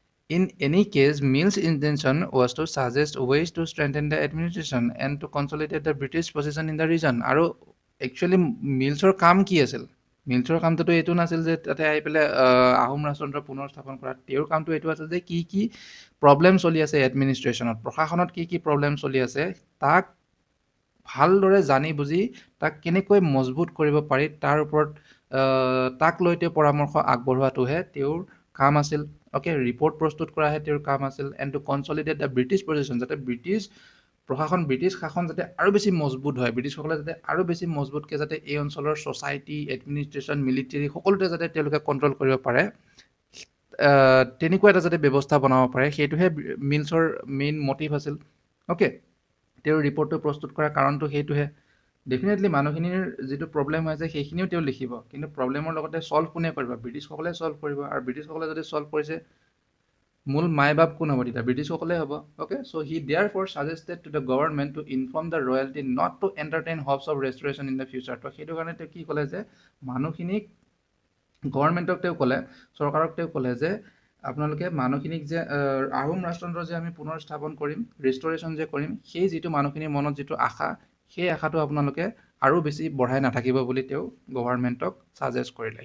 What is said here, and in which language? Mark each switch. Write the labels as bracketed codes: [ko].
[en] In any case, Mill's intention was to suggest ways to strengthen the administration and to consolidate the British position in the region. [as] আৰু actually মিলছৰ কাম কি আছিল? মিলছৰ কামটোতো এইটো নাছিল যে তাতে আহি পেলাই আহোম ৰাজতন্ত্ৰ পুনৰ স্থাপন কৰা। তেওঁৰ কামটো এইটো আছিল যে কি প্ৰব্লেম চলি আছে এডমিনিষ্ট্ৰেশ্যনত, প্ৰশাসনত কি প্ৰব্লেম চলি আছে, তাক ভালদৰে জানি বুজি তাক কেনেকৈ মজবুত কৰিব পাৰি তাৰ ওপৰত তাক লৈ তেওঁ পৰামৰ্শ আগবঢ়োৱাটোহে তেওঁৰ কাম আছিল। অ'কে, ৰিপৰ্ট প্ৰস্তুত কৰাহে তেওঁৰ কাম আছিল, [en] and to consolidate the British position, [as] যাতে ব্ৰিটিছ শাসন যাতে আৰু বেছি মজবুত হয়, ব্ৰিটিছসকলে যাতে আৰু বেছি মজবুতকৈ যাতে এই অঞ্চলৰ ছ'চাইটি, এডমিনিষ্ট্ৰেশ্যন, মিলিটেৰী সকলোতে যাতে তেওঁলোকে কণ্ট্ৰল কৰিব পাৰে, তেনেকুৱা এটা যাতে ব্যৱস্থা বনাব পাৰে, সেইটোহে মিলছৰ মেইন মটিভ আছিল। অ'কে, তেওঁৰ ৰিপৰ্টটো প্ৰস্তুত কৰাৰ কাৰণটো সেইটোহে। ডেফিনেটলি মানুহখিনিৰ যিটো প্ৰব্লেম হৈ আছে সেইখিনিও তেওঁ লিখিব, কিন্তু প্ৰব্লেমৰ লগতে ছল্ভ কোনে কৰিব? ব্ৰিটিছসকলে ছল্ভ কৰিব, আৰু ব্ৰিটিছসকলে যদি ছল্ভ কৰিছে, মূল মাই বাপ কোন হ'ব তেতিয়া? ব্ৰিটিছসকলে হ'ব। [en] Okay, so' he therefore suggested to the government to inform the royalty not to entertain hopes of restoration in the future. [as] তো সেইটো কাৰণে তেওঁ কি ক'লে যে মানুহখিনিক, গভৰ্ণমেণ্টক তেওঁ ক'লে, চৰকাৰক তেওঁ ক'লে যে আপোনালোকে মানুহখিনিক যে আহোম ৰাজতন্ত্ৰ যে আমি পুনৰ স্থাপন কৰিম, ৰেষ্টৰেশ্যন যে কৰিম, সেই যিটো মানুহখিনিৰ মনত যিটো আশা, সেই আশাটো আপোনালোকে আৰু বেছি বঢ়াই নাথাকিব বুলি তেওঁ গভৰ্ণমেণ্টক ছাজেষ্ট কৰিলে।